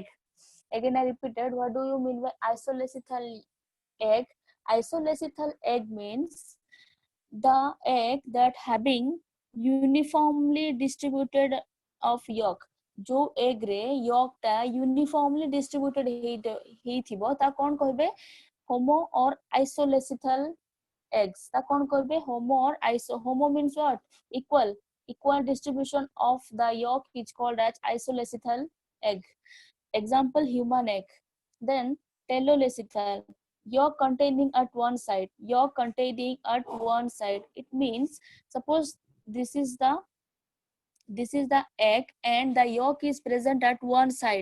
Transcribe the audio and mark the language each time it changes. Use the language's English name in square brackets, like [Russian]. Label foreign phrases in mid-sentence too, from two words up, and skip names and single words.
[English] Again I repeated, what do you mean by isolecithal egg? Isolecithal egg means the egg that having uniformly distributed of yolk. [Odia] जो egg रे yolk टा [English] uniformly distributed [Odia] ହେଇଥିବ ତା କଣ କହିବେ? [English] homo or isolecithal eggs. [Odia] ତା କଣ କହିବେ? [English] homo or iso. Homo means what? Equal distribution of the yolk is called as isolecithal egg. Example, human egg. Then telolecithal, yolk containing at one side. Yolk containing at one side. It means, suppose this is the egg and the yolk is present at one side.